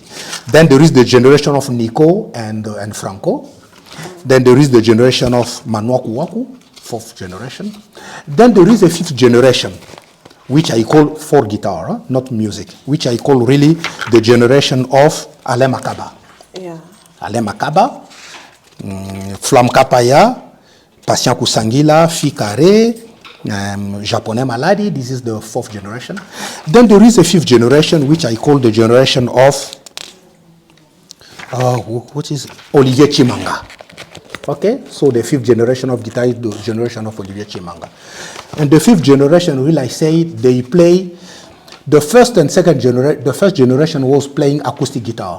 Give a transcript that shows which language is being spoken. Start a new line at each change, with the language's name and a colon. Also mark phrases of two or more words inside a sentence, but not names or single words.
English: Then there is the generation of Nico and Franco. Then there is the generation of Manwaku Waku, 4th generation. Then there is a 5th generation, which I call for guitar, not music, which I call really the generation of Alain Makaba. Yeah. Alain Makaba, Flam Kapaya, Patient Kusangila, Fikare, Japonais Maladi. This is the 4th generation. Then there is a 5th generation, which I call the generation of what is Olivier Chimanga. Okay, so the 5th generation of guitar is the generation of Olivier Chimanga. And the 5th generation, will I say, they play, the first and second generation, the first generation was playing acoustic guitar.